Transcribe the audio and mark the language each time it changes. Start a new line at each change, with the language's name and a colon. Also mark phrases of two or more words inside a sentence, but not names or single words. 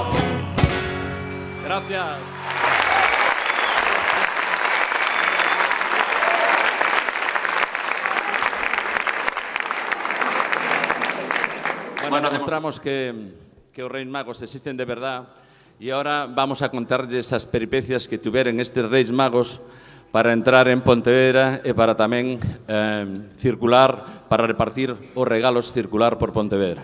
Spanish: Gracias. Bueno, demostramos que los Reyes Magos existen de verdad y ahora vamos a contarles esas peripecias que tuvieron estos Reyes Magos para entrar en Pontevedra
Galician: e para tamén circular, para repartir os regalos circular por Pontevedra.